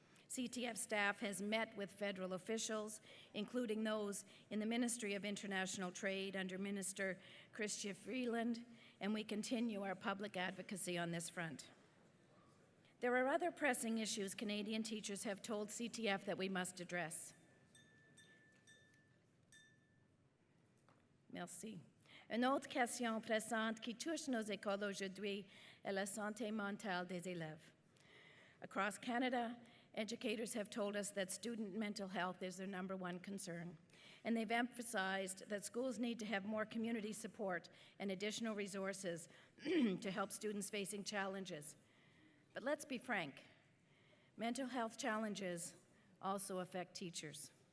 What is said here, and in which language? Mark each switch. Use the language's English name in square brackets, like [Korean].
[English] CTF staff has met with federal officials, including those in the Ministry of International Trade under Minister Chrystia Freeland, and we continue our public advocacy on this front. There are other pressing issues Canadian teachers have told CTF that we must address. [French] Merci. Une autre question pressante qui touche nos écoles aujourd'hui est la santé mentale des élèves. [English] Across Canada, educators have told us that student mental health is their number one concern, and they've emphasized that schools need to have more community support and additional resources to help students facing challenges. But let's be frank, mental health challenges also affect teachers.